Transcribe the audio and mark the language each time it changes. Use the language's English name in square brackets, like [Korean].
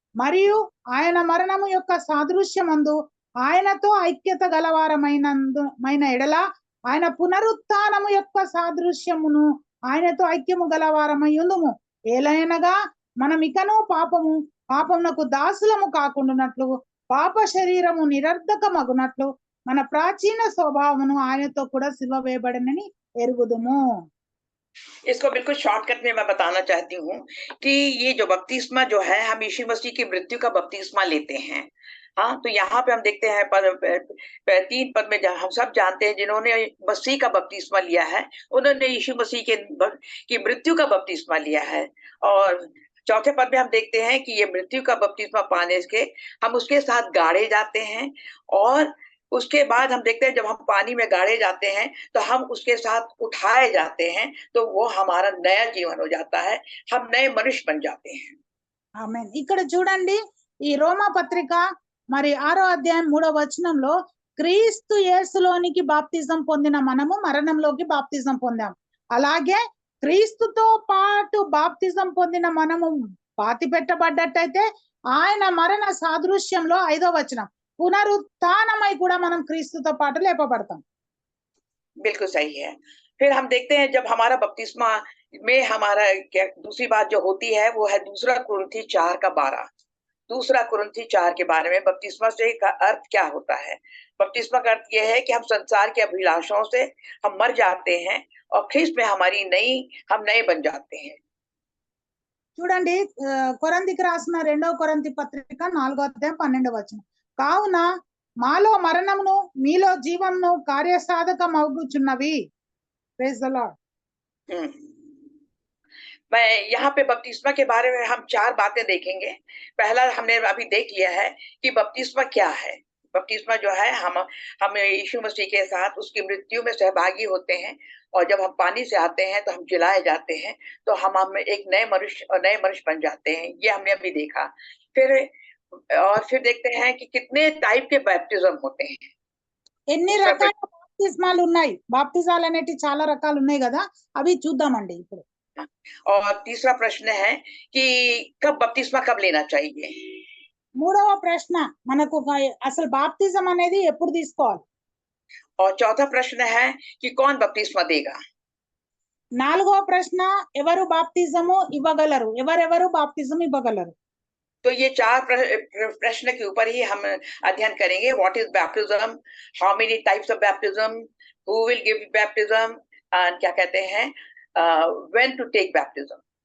[Telugu] మరియు ఆయన మరణము యొక్క సాదృశ్యమందు ఆయనతో ఐక్యత గలవారమైన ఎడల ఆయన పునరుత్థానము యొక్క సాదృశ్యమును ఆయనతో ఐక్యము గలవారమై ఉందుము. ఏలైనగా మనం ఇకను పాపమునకు దాసులము కాకుండానట్లు పాప శరీరము నిరర్ధకమగునట్లు మన ప్రాచీన స్వభావమును ఆయనతో కూడా సిలువ వేయబడనని ఎరుగుదుము. [Hindi] इसको बिल्कुल शॉर्टकट में मैं बताना चाहती हूँ कि ये जो बपतिस्मा जो है, हम यीशु मसीह की मृत्यु का बपतिस्मा लेते हैं। हाँ, तो यहाँ पे हम देखते हैं 3 पद में हम सब जानते हैं जिन्होंने मसीह का बपतिस्मा लिया है उन्होंने यीशु मसीह की मृत्यु का बपतिस्मा लिया है। और चौथे पद में हम देखते हैं कि ये मृत्यु का बपतिस्मा पाने के हम उसके साथ गाड़े जाते हैं, और उसके बाद हम देखते हैं जब हम पानी में गाड़े जाते हैं तो हम उसके साथ उठाए जाते हैं, तो वो हमारा नया जीवन हो जाता है, हम नए मनुष्य बन जाते हैं। [Telugu] ఆమేన్. ఇక్కడ చూడండి, ఈ రోమా పత్రిక మరి 6వ అధ్యాయం 3వ వచనంలో క్రీస్తు యేసులోనికి బాప్తిజం పొందిన మనము మరణంలోకి బాప్తిజం పొందాం. అలాగే క్రీస్తుతో పాటు బాప్తిజం పొందిన మనము పాతి పెట్టబడ్డట్టయితే ఆయన మరణ సాదృశ్యంలో 5వ వచనం పునరుత్థానమై కూడా మనం క్రీస్తుతో పాటు లేపబడతాం. [Hindi] बिल्कुल सही है। फिर हम देखते हैं जब हमारा बपतिस्मा में हमारा क्या दूसरी बात जो होती है वो है 2 कुरिन्थी 4 का 12। 2 कुरिन्थी 4 के बारे में बपतिस्मा से का अर्थ क्या होता है? बपतिस्मा का अर्थ यह है कि हम संसार के अभिलाषाओं से हम मर जाते हैं और ख्रिस्त में हम नए बन जाते हैं। [Telugu] చూడండి, కొరింథీకి రాసిన 2వ కొరింథీ పత్రిక 4వ అధ్యాయం 12వ వచనం. కావున మాలో మరణమును మీలో జీవమును కార్యసాధకమగుచున్నవి. [English] Praise the Lord. [Hindi] मैं यहाँ पे बपतिस्मा के बारे में हम 4 बातें देखेंगे। पहला हमने अभी देख लिया है कि बपतिस्मा क्या है। बपतिस्मा जो है हम यीशु मसीह के साथ उसकी मृत्यु में सहभागी होते हैं, और जब हम पानी से आते हैं तो हम जिलाए जाते हैं, तो हम एक नए मनुष्य बन जाते हैं। ये हमने अभी देखा। फिर और फिर देखते हैं कि कितने टाइप के बैप्टिज्म होते हैं। [Telugu] ఎన్ని [Hindi] दूसरा [Telugu] రకాల బాప్తిస్మాలు ఉన్నాయి, బాప్తిజాలు అనేటి చాలా రకాలు ఉన్నాయి కదా, అవి చూద్దామండి ఇప్పుడు. [Hindi] और तीसरा प्रश्न है कि कब बपतिस्मा कब लेना चाहिए। [Telugu] మూడవ ప్రశ్న మనకు అసలు బాప్తిజం అనేది ఎప్పుడు తీసుకోవాలి. [Hindi] और चौथा प्रश्न है कि कौन बपतिस्मा देगा। [Telugu] నాలుగవ ప్రశ్న ఎవరు బాప్తిజము ఇవ్వగలరు, ఎవరెవరు బాప్తిజం ఇవ్వగలరు. [Hindi] तो ये चार प्रश्न के ऊपर ही हम अध्ययन करेंगे। [English] what is baptism, how many types of baptism, who will give baptism, and [Hindi] क्या कहते हैं [English] When to take baptism.